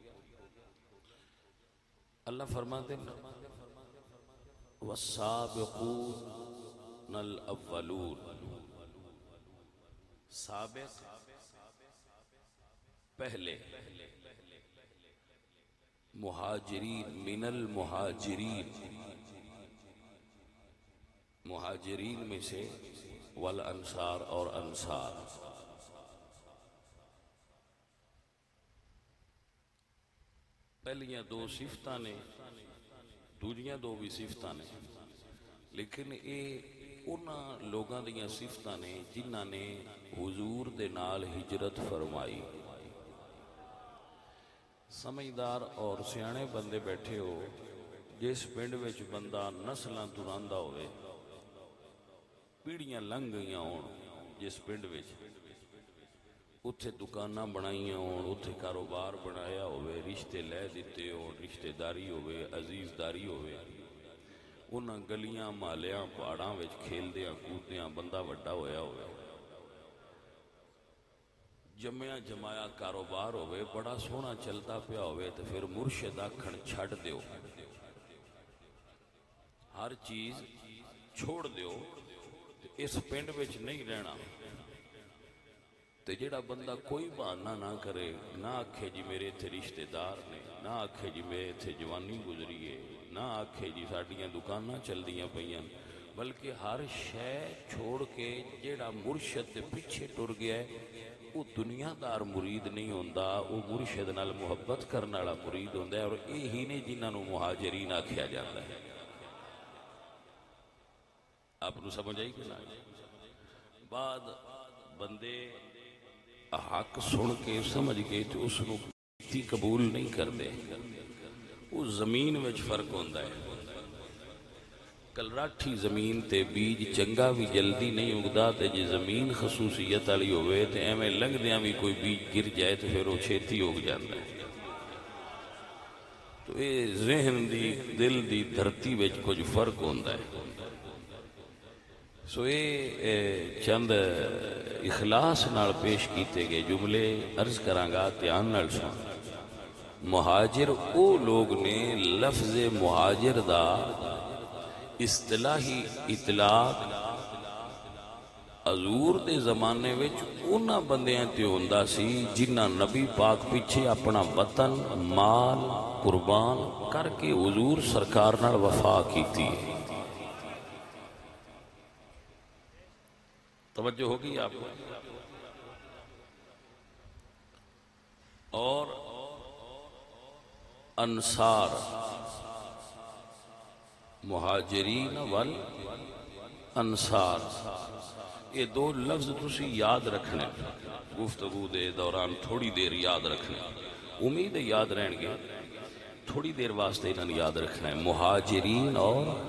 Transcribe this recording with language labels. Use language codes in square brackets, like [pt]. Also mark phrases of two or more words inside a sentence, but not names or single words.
[ur] اللہ فرماتے ہیں [ar] والسابقون الاولون، [ur] سابق پہلے، مہاجرین [ar] من المہاجرین، [ur] مہاجرین میں سے، والانصار اور انصار۔ [pa] پہلیاں دو صفتاں نے، دوجیاں دو بھی صفتاں نے، لیکن یہ انہاں لوگاں دیاں صفتاں نے جنہاں نے حضور دے نال ہجرت فرمائی۔ سمجھدار اور سیانے بندے بیٹھے ہو، جس پنڈ وچ بندہ نسلاں تراندا ہوئے، پیڑیاں لنگ گئیاں ہون، جس پنڈ وچ اتھے دکاناں بنائیاں ہون، اتھے کاروبار بنایا ہوئے، رشتے لے دیتے ہون، رشتہ داری ہوئے، عزیز داری ہوئے، انہاں گلیاں مالیاں پہاڑاں وچ کھیلدیاں کودیاں بندہ وڈا ہویا ہوئے، جمعیاں جمایا کاروبار ہوئے، بڑا سونا چلتا پیا ہوئے، تو پھر مرشد آکھن چھڑ دیو، ہر چیز چھوڑ دیو، اس پنڈ وچ نہیں رہنا۔ تے جڑا بندہ کوئی بہانہ نہ کرے، نہ آکھے جی میرے تھے رشتہ دار نے، نہ آکھے جی میرے تھے جوانی گزریے، نہ آکھے جی ساڈیاں دکاناں چل دیاں پیاں، بلکہ ہر شے چھوڑ کے جڑا مرشد دے پیچھے ٹر گیا ہے، وہ دنیا دار مرید نہیں ہوندا، وہ مرشد نال محبت کرنے والا مرید ہوندا ہے، اور یہی نے جنہاں نو مہاجرین آکھیا جاتا ہے۔ آپ نو سمجھ آئی کہ نہ؟ بعد بندے حق سن کے سمجھ کے تو اس کو قبول نہیں کرتے، وہ زمین وچ فرق ہوندا ہے۔ کلراٹھی زمین تے بیج چنگا بھی جلدی نہیں اگدا، تے جی زمین خصوصیت والی ہوئے تے ایویں لنگدیاں بھی کوئی بیج گر جائے تو پھر وہ چھیتی اگ جاندا ہے۔ تو یہ ذہن دی دل دی دھرتی وچ کچھ فرق ہوندا ہے۔ سو یہ چند اخلاص نال پیش کیتے گئے جملے عرض کرانگا، دھیان نال سن۔ مہاجر او لوگ نے، لفظ مہاجر دا اصطلاحی اطلاق حضور دے زمانے وچ انہاں بندیاں تے ہوندا سی جنہاں نبی پاک پیچھے اپنا وطن مال قربان کر کے حضور سرکار نال وفا کیتی ہے۔ [ur] توجہ ہوگی آپ کو؟ [pa] اور انصار، [ar] مہاجرین والانصار، [pa] یہ دو لفظ تسی یاد رکھنے، گفتگو دے دوران تھوڑی دیر یاد رکھنے، امید یاد رہن گے، تھوڑی دیر واسطے انہوں نے یاد رکھنا ہے، مہاجرین اور